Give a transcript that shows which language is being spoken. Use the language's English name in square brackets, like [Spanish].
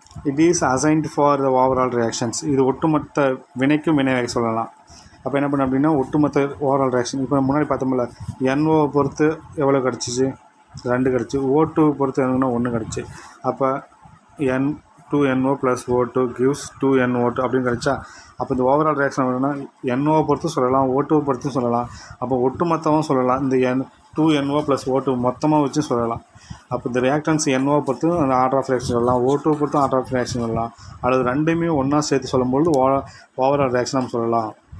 [English] It is assigned for the overall reactions. [Tamil] இது ஒட்டுமொத்த வினைக்கும் வினைவேக சொல்லலாம். அப்போ என்ன பண்ண அப்படின்னா ஒட்டுமொத்த ஓவரால் ரியாக்ஷன். இப்போ முன்னாடி பார்த்தோம்ல, NO பொறுத்து எவ்வளோ கிடச்சிச்சு, 2 கிடச்சி. O2 பொறுத்து என்னன்னா 1 கிடச்சி. அப்போ N2NO + O2 gives 2NO2 அப்படின்னு கிடச்சா. அப்போ இந்த ஓவரால் ரியாக்ஷன் என்னன்னா NO பொறுத்து சொல்லலாம், O2 பொறுத்து சொல்லலாம். அப்போ ஒட்டுமொத்தமாக சொல்லலாம். இந்த N2NO + O2 மொத்தமாக வச்சு சொல்லலாம். அப்போ இந்த ரியாக்டன்ஸ் NO பொறுத்து அந்த ஆர்டர் ஆஃப் ரியாக்ஷன் சொல்லலாம், O2 பொறுத்து ஆர்டர் ஆஃப் ரியாக்ஷன் சொல்லலாம். அல்லது ரெண்டுமே ஒன்றா சேர்த்து சொல்லும்போது ஓவரால் ரியாக்ஷன் நம்ம சொல்லலாம்.